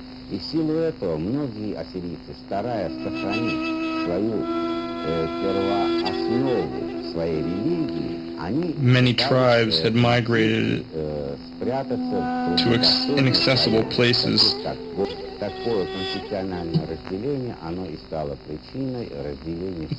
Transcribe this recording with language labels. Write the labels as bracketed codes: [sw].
[ru] И в силу этого многие ассирийцы, стараясь сохранить свою первооснову своей религии, они [en] Many tribes had migrated to inaccessible places. [ru] Такое конфессиональное разделение, оно и стало причиной разделения